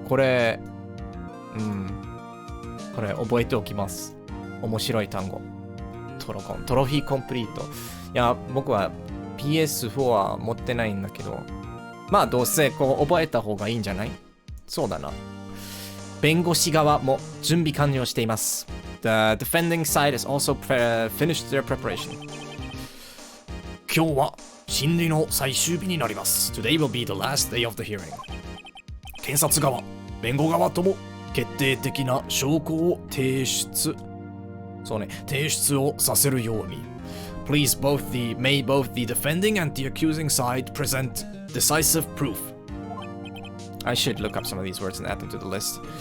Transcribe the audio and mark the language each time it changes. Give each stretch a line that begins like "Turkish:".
Japanese: これ、これ覚えておきます。面白い単語。トロコン。トロフィーコンプリート。いや、僕は PS4 は持ってないんだけど、まあどうせこう覚えた方がいいんじゃない？そうだな。弁護士側も準備完了しています。
English: The defending side has also finished their preparation.
Japanese: 今日は審理の最終日になります。
English: Today will be the last day of the hearing.
Japanese: 検察側、弁護側とも決定的な証拠を提出をさせるように。
English: Please may both the defending and the accusing side present decisive proof. I should look up some of these words and add them to the list.